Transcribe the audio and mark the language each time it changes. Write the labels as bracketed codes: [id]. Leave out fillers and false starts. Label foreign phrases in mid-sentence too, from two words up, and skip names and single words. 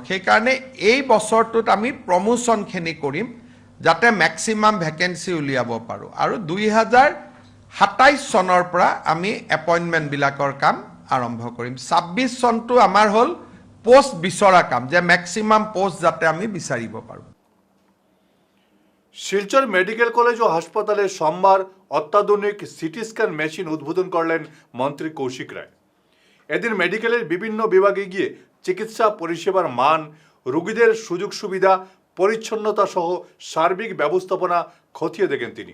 [as] সেইকাৰণে এই বছৰটোত আমি প্ৰমোশ্যনখিনি কৰিম, যাতে [en] maximum vacancy [as] উলিয়াব পাৰোঁ। আৰু 2027 চনৰ পৰা আমি এপইণ্টমেণ্টবিলাকৰ কাম আৰম্ভ কৰিম। 26 চনটো আমাৰ হ'ল পোষ্ট বিচৰা কাম, যে [en] maximum post [as] যাতে আমি বিচাৰিব পাৰোঁ। [bn] শিলচর মেডিকেল কলেজ ও হাসপাতালে সোমবার অত্যাধুনিক [en] CT scan machine [bn] উদ্বোধন করলেন মন্ত্রী কৌশিক রায়। এদিন মেডিকেলের বিভিন্ন বিভাগে গিয়ে চিকিৎসা পরিষেবার মান, রোগীদের সুযোগ সুবিধা, পরিচ্ছন্নতা সহ সার্বিক ব্যবস্থাপনা খতিয়ে দেখেন তিনি।